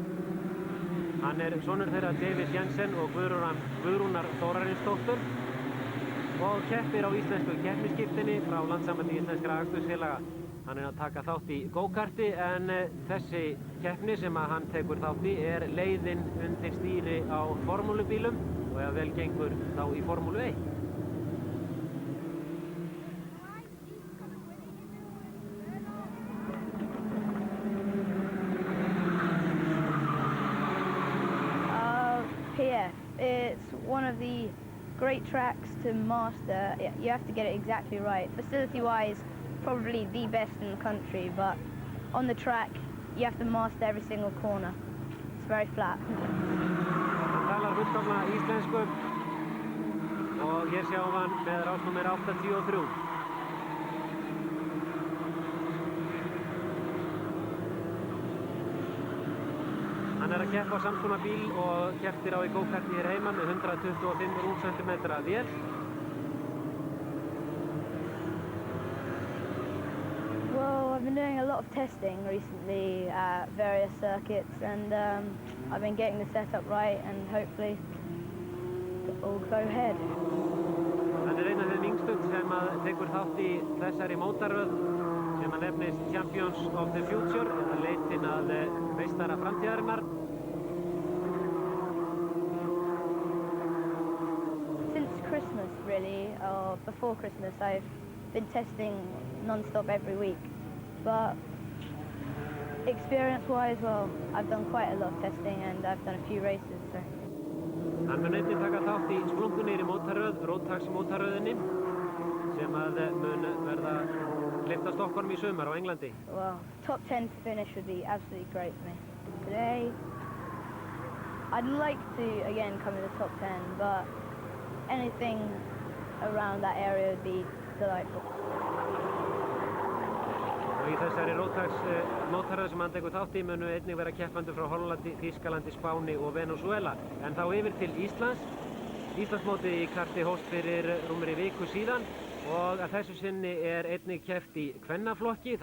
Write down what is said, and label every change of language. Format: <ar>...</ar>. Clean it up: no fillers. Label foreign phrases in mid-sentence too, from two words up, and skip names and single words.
<is>Hann er sonur þeirra Davis Jensen og Guðrúnar Þórarinsdóttur og keppir á íslensku keppnisskírteini frá Landssambandi íslenskra akstursfélaga. Hann er að taka þátt í go-karti en þessi keppni sem hann tekur þátt í er leiðin undir stýri á formúlubílum og ef vel gengur þá í formúlu 1.</is> <en>PF, it's one of the great tracks to master. You have to get it exactly right. Facility-wise, probably the best in the country, but on the track you have to master every single corner. It's very flat.</en> <is>Hann talar fullkomna íslensku og hér sjáum hann með rásnúmer 83. Hann er að keppa á sams konar bíl og kepptir á í go-karti hér heima með 125 rúmcentimetra vél.</is> <en>Well, I've been doing a lot of testing recently at various circuits and I've been getting the setup right and hopefully it'll go ahead.</en> <is>Hann er einn af þeim yngstu sem tekur þátt í þessari mótaröð sem nefnist Champions of the Future eða leitin að meistara framtíðarinnar.</is> <en>Since Christmas really, or before Christmas, I've been testing non-stop every week, but experience-wise, well, I've done quite a lot of testing and I've done a few races, so.</en> <is>Hann mun einnig taka þátt í splunkunýrri mótaröð, Rotax-mótaröðinni, sem mun verða hleypt á Stockholm í sumar á Englandi.</is> <en>Well, top 10 finish would be absolutely great for me. Today, I'd like to again come in the top 10, but anything around that area would be delightful.</en> <is>Og í þessari Rotax-mótaröð sem hann tekur þátt í munu einnig vera keppendur frá Hollandi, Þýskalandi, Spáni og Venezuela. En þá yfir til Íslands. Íslandsmótið í karti hófst fyrir rúmri viku síðan og að þessu sinni er einnig keppt í kvennaflokki.</is>